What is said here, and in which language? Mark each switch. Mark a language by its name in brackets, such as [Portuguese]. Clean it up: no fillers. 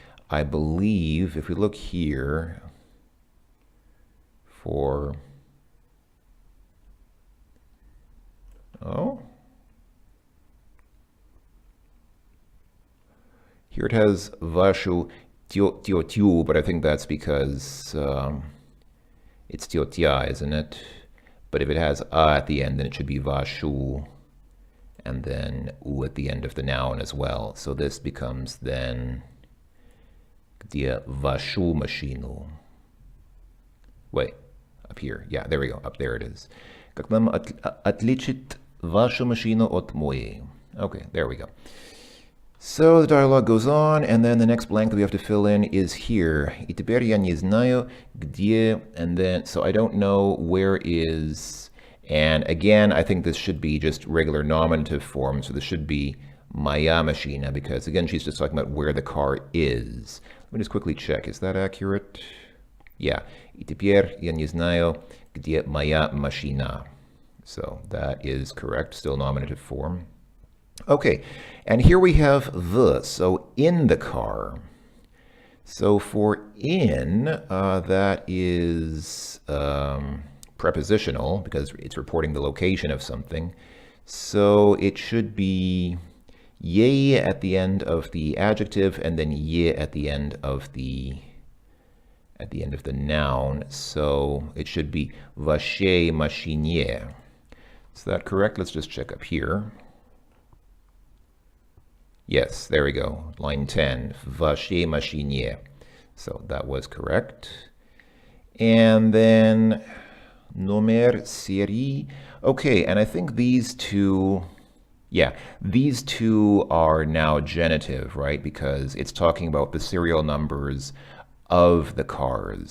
[English] I believe, if we look here for, oh, here it has Вашу тётю, but I think that's because it's тётя, isn't it? But if it has a at the end, then it should be Вашу, and then u at the end of the noun as well. So this becomes then где вашу машину. Wait, up here. Yeah, there we go. Up there it is. [Russian] Как нам отличить вашу машину от моей? [English] Okay, there we go. So the dialogue goes on, and then the next blank that we have to fill in is here. И теперь я не знаю, где, and then, so I don't know where is, and again, I think this should be just regular nominative form, so this should be моя машина, because again, she's just talking about where the car is. Let me just quickly check, is that accurate? Yeah. [Russian] И теперь я не знаю, где моя машина. [English] So that is correct, still nominative form. Okay, and here we have the, so in the car. So for in, that is prepositional because it's reporting the location of something. So it should be ye at the end of the adjective and then ye at the end of the noun. So it should be вашей машине. Is that correct? Let's just check up here. Yes, there we go. Line 10, вашей машине. So that was correct. And then номер серии. Okay, and I think these two, yeah, these two are now genitive, right? Because it's talking about the serial numbers of the cars.